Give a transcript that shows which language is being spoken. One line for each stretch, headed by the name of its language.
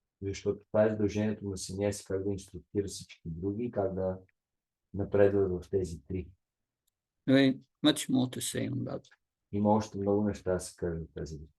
Bulgarian: Защото това е задължението на саняси, как да инструктира всички други, как да напредват в тези три.
English: Very much more to say on that.
Bulgarian: Има още много неща да се кажат в тази.